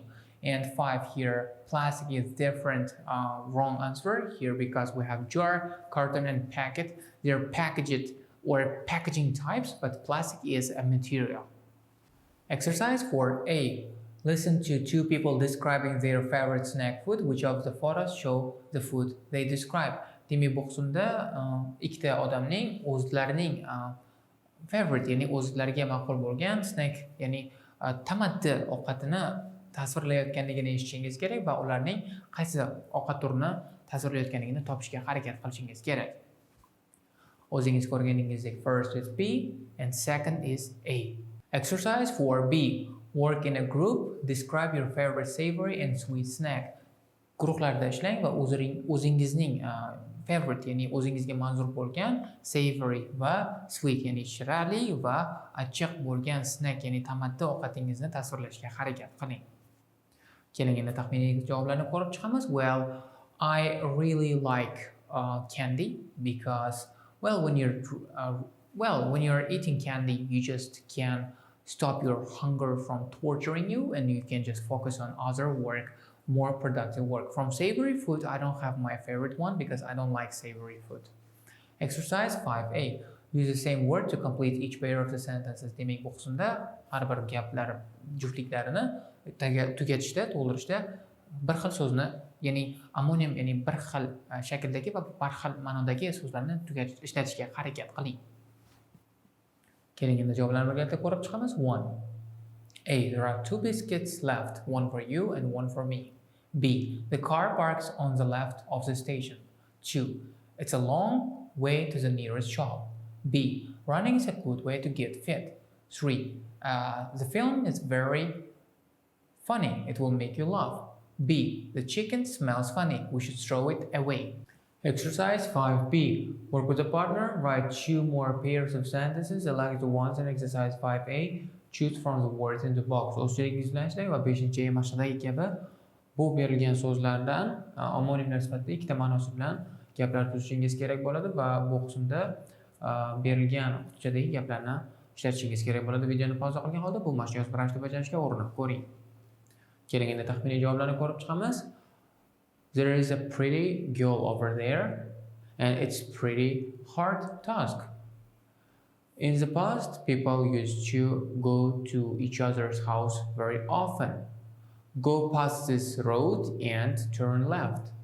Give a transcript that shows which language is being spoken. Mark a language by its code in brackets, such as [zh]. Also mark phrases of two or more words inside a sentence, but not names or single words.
[en] And 5 here, plastic is different, wrong answer here because we have jar, carton and packet. They're packaged or packaging types, but plastic is a material. Exercise 4A. Listen to 2 people describing their favorite snack food. Which of the photos show the food they describe? [uz] Demak, bu qismda ikkita odamning o'zlarining favorite, ya'ni o'zlariga ma'qul bo'lgan snack, ya'ni tamaddi ovqatini tasvirlayotganligini eshitishingiz kerak va ularning qaysi ovqat turini tasvirlayotganligini topishga harakat qilishingiz kerak. O'zingiz ko'rganingizdek, [en] first is B and second is A. Exercise 4B. Work in a group. Describe your favorite savory and sweet snack. [uz] Guruhlarda ishlang va o'zingizning favorite, ya'ni o'zingizga manzur bo'lgan savory va sweet, ya'ni shirali va achchiq bo'lgan snack, ya'ni tamaddi ovqatingizni tasvirlashga harakat qiling. Keling endi taxminiy javoblarni ko'rib chiqamiz. [en] Well, I really like candy because when you're eating candy, you just can stop your hunger from torturing you and you can just focus on other work, more productive work. From savory food, I don't have my favorite one because I don't like savory food. Exercise 5A. Use the same word to complete each pair of the sentences. [uz] Demak, bu qismda har bir gaplar juftliklarini tugatishda, to'ldirishda bir xil so'zni, ya'ni amonim, ya'ni bir xil shakldagi va bir xil ma'nodagi so'zlarni ishlatishga harakat qiling. Keling endi javoblarni birgalikda ko'rib chiqamiz. [en] 1. A. There are 2 biscuits left, one for you and one for me. B. The car parks on the left of the station. 2. It's a long way to the nearest shop. B. Running is a good way to get fit. 3. The film is very funny. It will make you laugh. B. The chicken smells funny. We should throw it away. Exercise 5B. Work with a partner. Write 2 more pairs of sentences alike the ones in exercise 5A. Choose from the words in the box. [uz] O'zbekcha izlashlar va 5-mashqdagi kabi bu berilgan so'zlardan omonimlar sifatida ikkita ma'nosi bilan gaplar tuzishingiz kerak bo'ladi va bu qismda berilgan qutichadagi gaplarni ishlatishingiz kerak bo'ladi. Videoni pauza qilgan holda bu mashqni yozma ravishda bajarishga urinib ko'ring. Keling, endi taxminiy javoblarni ko'rib chiqamiz. [en] There is a pretty girl over there and it's pretty hard task. In the past, people used to go to each other's house very often. Go past this road and turn left.